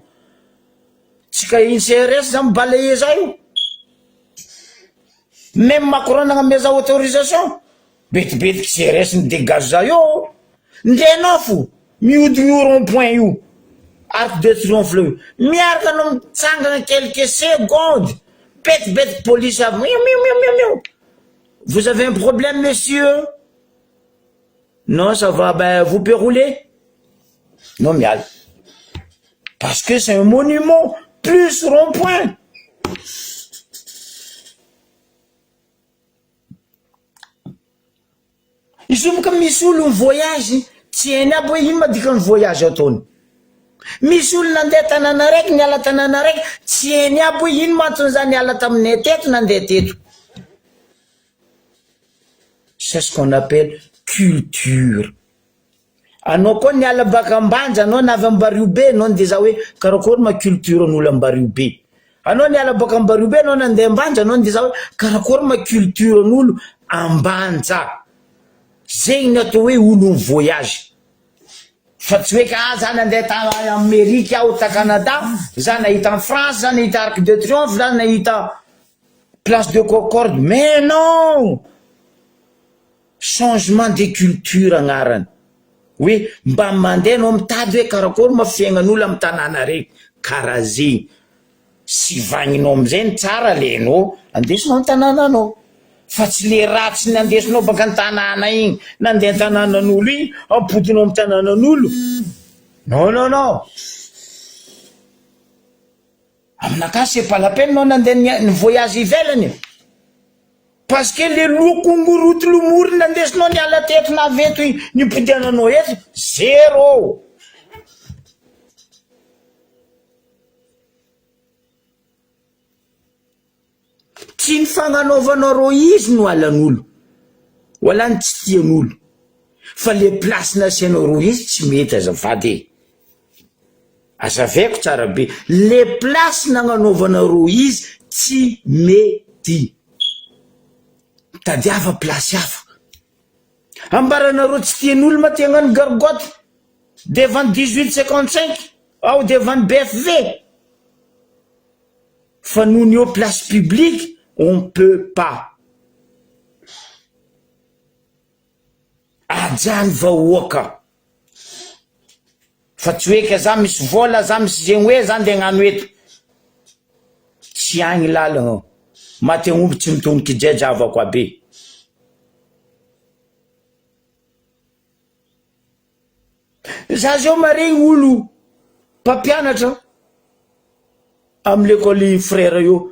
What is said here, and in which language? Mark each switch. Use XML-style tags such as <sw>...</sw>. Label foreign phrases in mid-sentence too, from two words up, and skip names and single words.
<mg>Tsika iny CRS za mibalaye za io. Même Macron nagname za autorisation. Betibetiky CRS ny dégage za io. Ndenao fo mihodiny io rond-point io. Arc de Triomphe le miaraka no mitsangana</mg> <fr>quelques secondes.</fr> <mg>Bête police avy miou.</mg> <fr>Vous avez un problème, monsieur? Non, ça va, ben, vous pouvez rouler?</fr> <mg>Non, mial.</mg> <fr>Parce que c'est un monument, plus rond-point.</fr> <mg>Izy io comme misy olo voyage, tsy hainy aby hoe ino madikany voyage ataony. Misy olo nandeha tanàna raiky, niala tanàna raiky, tsy hainy aby hoe ino mahaton'ny za niala taminay teto nandeha teto.</mg> <fr>C'est ce qu'on appelle culture.</fr> <mg>Anao koa niala baka ambanja, anao navy Ambaribe, anao ndeha za hoe karakory ma culture an'olo Ambaribe. Anao niala baka Ambaribe, anao nandeha ambanja, anao ndeha za hoe karakory ma culture an'olo ambanja. Zegny ny atao hoe olo voyage. Fa tsy hoe ka za nandeha ta Amerika aho ta Canada, za nahita</mg> <fr>en France,</fr> <mg>za nahita Arc de Triomphe, za nahita Place de Concorde.</mg> <fr>Mais non! Changement de culture agnarany.</fr> <mg>Oui, mba mandeha anao mitady hoe karakory ma fiaignan'olo amin'ny tanàna raiky. Karaha zegny. Sy vagninao amizay ny tsara lenao, andesinao amin'ny tanànanao. Fa tsy le ratsy nandesinao baka ny tanàna igny, nandeha ny tanànan'olo igny, ampodinao amin'ny tanànan'olo. Non. Aminakahy</mg> <fr>c'est pas la peine</fr> <mg>anao nandeha ny voyage ivelany.</mg> <fr>Parce que le</fr> <mg>lokongoroty lomory nandesinao niala teto na veto nipotiananao eto, zéro. Tsy ny fagnanaovanao ro izy no alan'olo, wala ny tsy tian'olo. Fa le place nasianao ro izy tsy mety azafady. Azaveko tsara be, le place nagnanaovana ro izy tsy mety. Tadiava place hafa. Ambaranareo tsy tian'olo ma tiagnano gargote</mg> <fr>devant 1855 ou devant BFV.</fr> <mg>Fa nohony eo</mg> <fr>place publique, on peut pas.</fr> <mg>Ajany vahoaka. Fa tsy hoe ka za misy vola, za misy zegny hoe za ndeha hagnano eto. Tsy agny lalagna. Maty omby tsy mitoniky jajavako abe. Za zao maregny olo mpampianatra amin'ny</mg> <fr>l'école frère</fr> <mg>io.</mg>